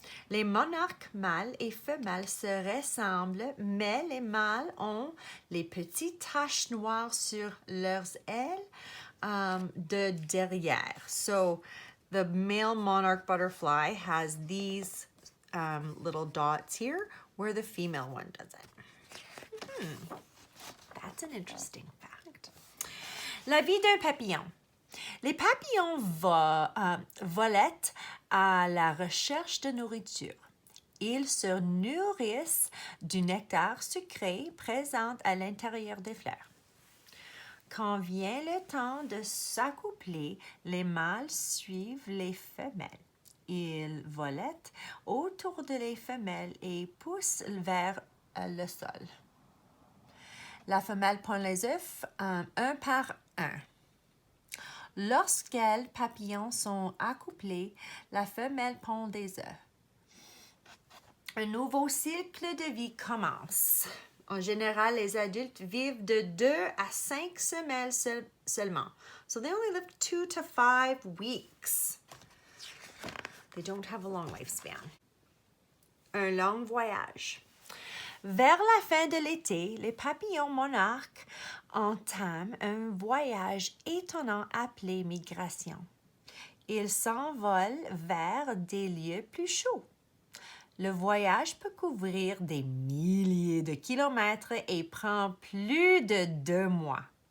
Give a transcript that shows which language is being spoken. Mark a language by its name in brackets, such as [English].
[French] Les monarques mâles et femelles se ressemblent, mais les mâles ont les petites taches noires sur leurs ailes de derrière. [English] So the male monarch butterfly has these little dots here where the female one doesn't. That's an interesting fact. [French] La vie d'un papillon. Les papillons volettent à la recherche de nourriture. Ils se nourrissent du nectar sucré présent à l'intérieur des fleurs. Quand vient le temps de s'accoupler, les mâles suivent les femelles. Ils volettent autour de les femelles et poussent vers le sol. La femelle pond les œufs un par un. Lorsque les papillons sont accouplés, la femelle pond des œufs. Un nouveau cycle de vie commence. En général, les adultes vivent de 2 à 5 semaines seulement. [English] So they only live 2 to 5 weeks. They don't have a long lifespan. [French] Un long voyage. Vers la fin de l'été, les papillons monarques entament un voyage étonnant appelé migration. Ils s'envolent vers des lieux plus chauds. Le voyage peut couvrir des milliers de kilomètres et prend plus de 2 mois.